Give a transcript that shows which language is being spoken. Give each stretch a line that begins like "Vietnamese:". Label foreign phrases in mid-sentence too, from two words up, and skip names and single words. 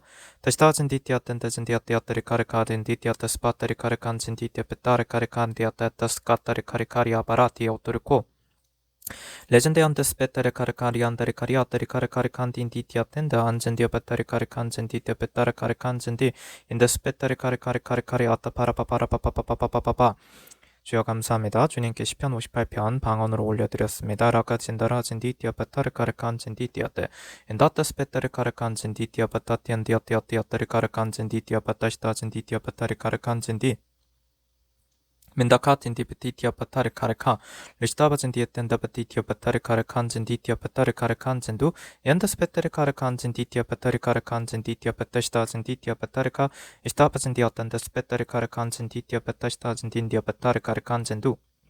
Korean: 다시타진 디티아텐데진 디아티아테리 카리카딘 디티아테스 바테리 카리칸진 디티아 베타레 카리칸 디아테테스 카타리 카리카리아 바라티 오토르코 레전드 안데스 베타레 카르카리 안다리 카리아타리 카르카리 칸딘 디티아텐데 안젠디아 베타리 카리칸젠 디티아 베타레 카리칸젠디 인데스 베타리 카리카리 아타 파라파파라파파파파파파파 주여 감사합니다. 주님께 시편 58편 방언으로 올려드렸습니다. 라카진다라진 디티아 베타레 카리칸젠 디티아테 인다테스 베타레 카리칸젠 디티아 베타티안 디아티아티아타리 카리칸젠 디티아 베타시타진 디티아 베타리 카리칸젠디 Mendakat in dietitia patare kareka, Listabazin dietenda petitia patare karakanzin ditia patare karakanzindu, Yandas petere karakanzin ditia patare karakanzin ditia patastazin ditia patareka, Istabazin diatendas petere karakanzin ditia patastazin dindia patare karakanzindu.